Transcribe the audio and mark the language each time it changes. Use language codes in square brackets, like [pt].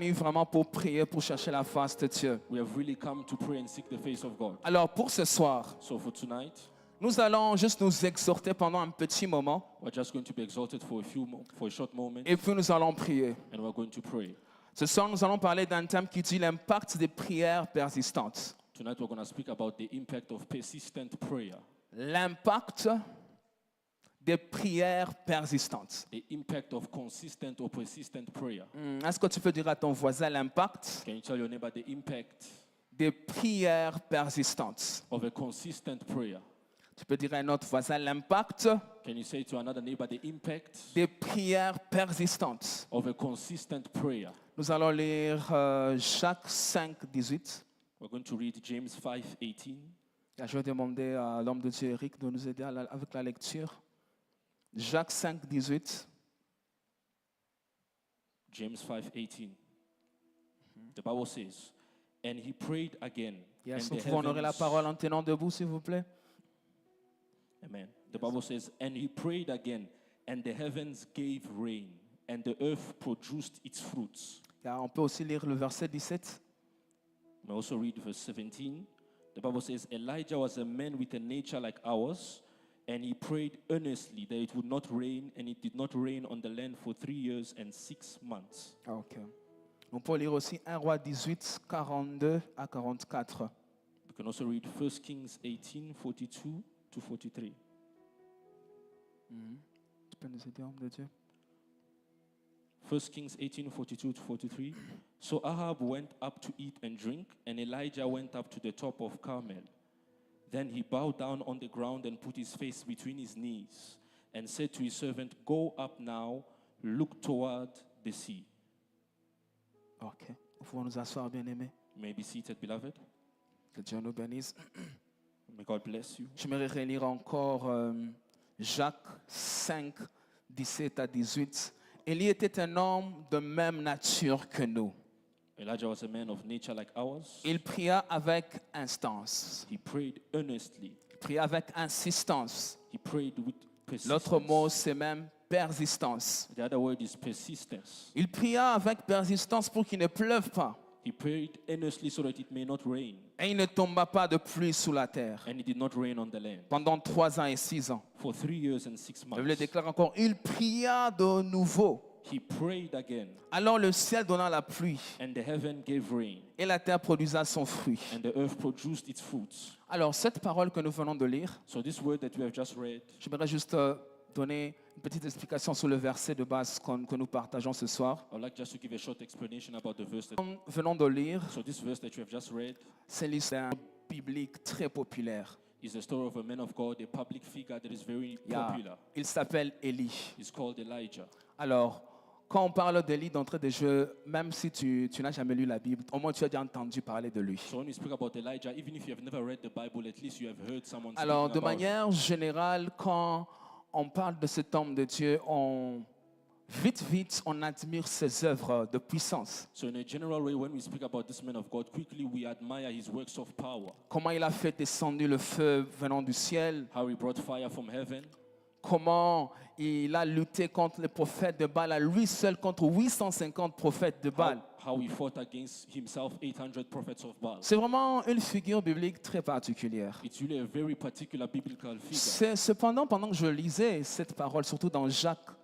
[fr] venus vraiment pour prier, pour chercher la face de Dieu. [en] We have really come to pray and seek the face of God. [fr] Alors pour ce soir, [en] So for tonight, [fr] nous allons juste nous exhorter pendant un petit moment [en] we're just going to be exalted for a short moment, [fr] et puis nous allons prier. [en] and we're going to pray. [fr] Ce soir, nous allons parler d'un thème qui dit l'impact des prières persistantes. [en] Tonight we're going to speak about the impact of persistent prayer. [fr] L'impact des prières persistantes. [en] The impact of consistent or persistent prayer. [fr] Est-ce que tu peux dire à ton voisin l'impact [en] Can you tell your neighbor the impact [fr] des prières persistantes? [en] of a consistent prayer? [fr] Tu peux dire à un autre voisin l'impact [en] Can you say to another neighbor the impact [fr] des prières persistantes? [en] of a consistent prayer? [fr] Nous allons lire Jacques 5, 18. [en] We're going to read James 5:18. [fr] Je vais demander à l'homme de Dieu, Eric, de nous aider avec la lecture. Jacques 5, 18. [en] James 5:18. The Bible says, and he prayed again. Yes, and [fr] nous [en] the [fr] pouvons honorer la [en] heavens- [fr] parole en tenant debout, s'il vous plaît. [en] Amen. The Bible says, and he prayed again, and the heavens gave rain, and the earth produced its fruits. [fr] On peut aussi lire le verset 17. [en] We also read verse 17. The Bible says, Elijah was a man with a nature like ours, and he prayed earnestly that it would not rain, and it did not rain on the land for 3 years and 6 months. [fr] Ok. On peut lire aussi 1 Roi 18, 42 à 44. [en] We can also read 1 Kings 18, 42 to 43. [fr] Tu peux nous aider, homme de Dieu? [en] 1 Kings 18, 42 to 43. So Ahab went up to eat and drink, and Elijah went up to the top of Carmel. Then he bowed down on the ground and put his face between his knees, and said to his servant, Go up now, look toward the sea. Ok. [fr] Nous pouvons nous asseoir, bien-aimés. [en] You may be seated, beloved. [fr] Que Dieu nous bénisse. [en] May God bless you. [fr] J'aimerais relire encore Jacques 5, 17 à 18. Élie était un homme de même nature que nous. [en] Elijah was a man of nature like ours. [fr] Il pria avec instance. [en] He prayed earnestly. [fr] Il pria avec insistance. [en] He prayed with persistence. [fr] L'autre mot, c'est même persistance. [en] The other word is persistence. [fr] Il pria avec persistance pour qu'il ne pleuve pas. [en] He prayed earnestly so that it may not rain, [fr] Et il ne tomba pas de pluie sous la terre. [en] and it did not rain on the land [fr] Pendant 3 ans et 6 ans. [en] for 3 years and 6 [fr] La Bible [en] months. [fr] déclare encore, il pria de nouveau. [en] He prayed again, [fr] Alors le ciel donna la pluie [en] and the heaven gave rain, [fr] et la terre produisa son fruit. [en] and the earth produced its fruits. [fr] Alors cette parole que nous venons de lire, [en] So this word that we have just read, [fr] j'aimerais juste donner une petite explication sur le verset de base que nous partageons ce soir. [en] I would like just to give a short explanation about the verse. [fr] Nous venons de lire, [en] So this verse that you have just read [fr] c'est l'histoire biblique très populaire. [en] is the story of a man of God, a public figure that is very Yeah. popular. [fr] Il s'appelle Élie. [en] It's called Elijah. [fr] Alors, quand on parle d'Élie d'entrée de jeu, même si tu n'as jamais lu la Bible, au moins tu as déjà entendu parler de lui. [en] So when we speak about Elijah, even if you have never read the Bible, at least you have heard someone [fr] Alors, [en] speaking [fr] de [en] about it. [fr] manière générale, quand on parle de cet homme de Dieu, vite, on admire ses œuvres de puissance. [en] So in a general way, when we speak about this man of God, quickly we admire his works of power. [fr] Comment il a fait descendre le feu venant du ciel, [en] How he brought fire from heaven. [fr] comment il a lutté contre les prophètes de Baal, à lui seul contre 850 prophètes de Baal. [en] How he fought against himself 800 prophets of Baal. [fr] C'est vraiment une figure biblique très particulière. [en] It's really a very particular biblical figure. [fr] Cependant, pendant que je lisais cette parole, surtout dans Jacques